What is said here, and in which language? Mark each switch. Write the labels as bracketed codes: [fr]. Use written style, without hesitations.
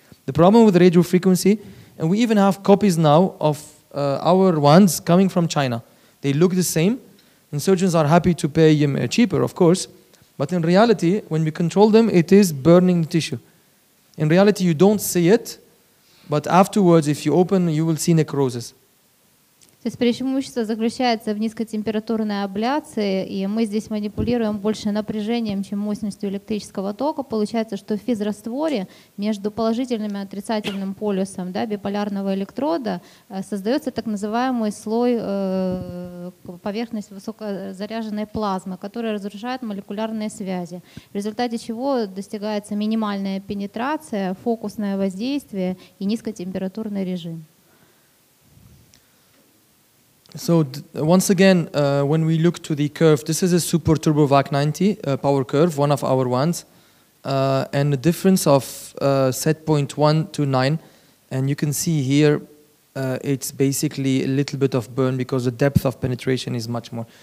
[en] The problem with radio frequency, and we even have copies now of our ones coming from China. They look the same, and surgeons are happy to pay cheaper, of course. But in reality, when we control them, it is burning the tissue. In reality, you don't see it, but afterwards, if you open, you will see necrosis. [ru] То есть преимущество заключается в низкотемпературной абляции, и мы здесь манипулируем больше напряжением, чем мощностью электрического тока. Получается, что в физрастворе между положительным и отрицательным полюсом, да, биполярного электрода создается так называемый слой, поверхность высокозаряженной плазмы, которая разрушает молекулярные связи, в результате чего достигается минимальная пенетрация, фокусное воздействие и низкотемпературный режим. [en] So once again, when we look to the curve, this is a Super Turbo VAC 90 power curve, one of our ones, and the difference of set point 1 to 9, and you can see here it's basically a little bit of burn because the depth of penetration is much more.